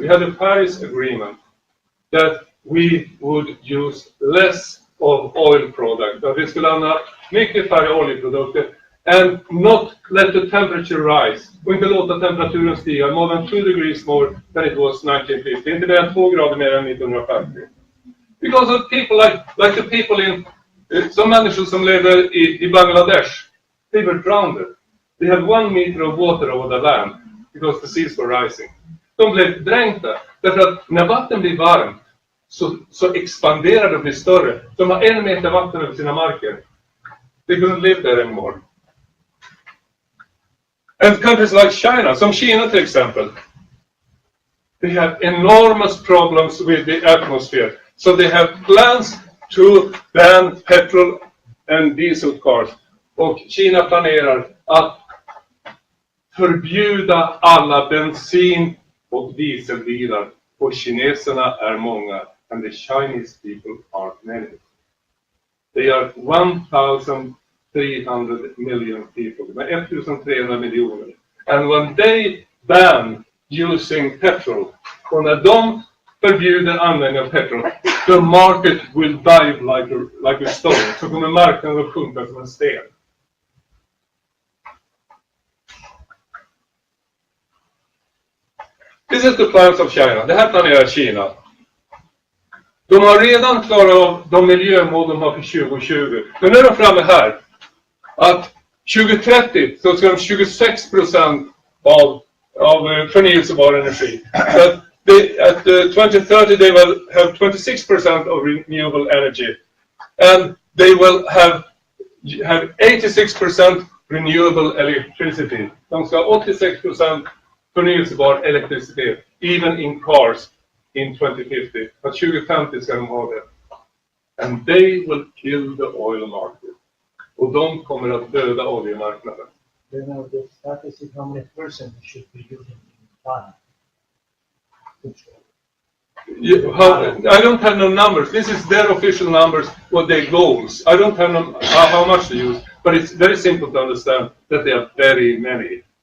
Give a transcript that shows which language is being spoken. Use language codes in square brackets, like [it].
[sv] Vi hade [en] Paris Agreement that we would use less of oil products. [sv] Att vi skulle använda mycket färre oljeprodukter [en] and not let the temperature rise. [sv] Och inte låta temperaturen stiga [en] more than 2 degrees more than it was 1950. [sv] Inte mer än 2 grader mer än 1950. [en] Because of people like the people in some [sv] människor som lever i [en] Bangladesh, they were drowned. They had 1 meter of water over the land because the seas were rising. [sv] De blev dränkta därför att när vatten blir varmt så expanderar det och blir större. De har 1 meter vatten över sina marker. [en] They couldn't live there anymore. And countries like China, [sv] som Kina till exempel, [en] they have enormous problems with the atmosphere. So they have plans to ban petrol and diesel cars. [sv] Och Kina planerar att förbjuda alla bensin- och dieselbilar. Och kineserna är många. [en] And the Chinese people are many. They are 1,300 million people. [sv] Med 1,300 miljoner. [en] And when they ban using petrol, [sv] och när de förbjuder användning av petrol, [en] the market will dive like a stone. [sv] Så kommer marknaden att sjunka som en sten. [en] This is the plans of China. [sv] Det här planerar Kina. De har redan klarat av de miljömål de har för 2020. Men nu är de framme här. Att 2030 så ska de 26% av förnyelsebar energi. [en] Så at 2030 they will have 26% of renewable energy. And they will have 86% renewable electricity. [sv] De ska ha 86% förnyelsebar elektricitet, [en] even in cars in 2050. [sv] Att 2050 ska de ha det. [en] And they will kill the oil market. [sv] Och de kommer att döda oljemarknaden. [en] You know, the statistic how many percent should be using in China. I don't have no numbers. This is their official numbers, what their goals. I don't have no, how much they use, but it's very simple to understand that they are very many.